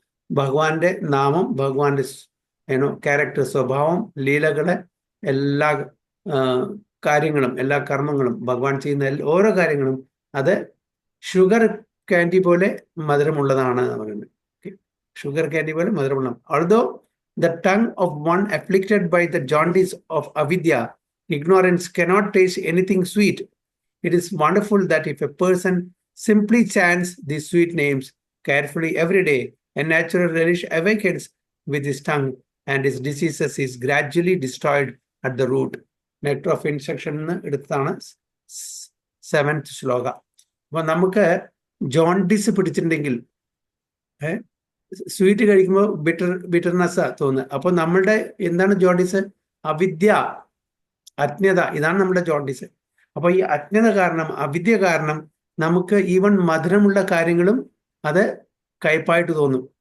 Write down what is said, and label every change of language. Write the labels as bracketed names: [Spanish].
[Malayalam] ഭഗവാന്റെ നാമം, ഭഗവാന്റെ ക്യാരക്ടർ, സ്വഭാവം, ലീലകള്, എല്ലാ കാര്യങ്ങളും, എല്ലാ കർമ്മങ്ങളും, ഭഗവാൻ ചെയ്യുന്ന ഓരോ കാര്യങ്ങളും അത് ഷുഗർ കാൻഡി പോലെ മധുരമുള്ളതാണ് പറയുന്നത്. ഷുഗർ കാൻഡി പോലെ മധുരമുള്ള. [English] Although the tongue of one afflicted by the jaundice of avidya, ignorance, cannot taste anything sweet, it is wonderful that if a person simply chants these sweet names carefully every day, a natural relish awakens with his tongue and his diseases is gradually destroyed at the root. [Malayalam] Nectar of Instruction എടുത്താണ് 7th ശ്ലോക. അപ്പൊ നമുക്ക് jaundice പിടിച്ചിട്ടുണ്ടെങ്കിൽ sweet കഴിക്കുമ്പോൾ bitterness തോന്നുന്നത്. അപ്പൊ നമ്മളുടെ എന്താണ് jaundice? അവിദ്യ, അജ്ഞത, ഇതാണ് നമ്മുടെ ജോണ്ടിസ്. അപ്പൊ ഈ അജ്ഞത കാരണം, അവിദ്യ കാരണം നമുക്ക് ഈവൻ മധുരമുള്ള കാര്യങ്ങളും അത് കയ്പായിട്ട് തോന്നും.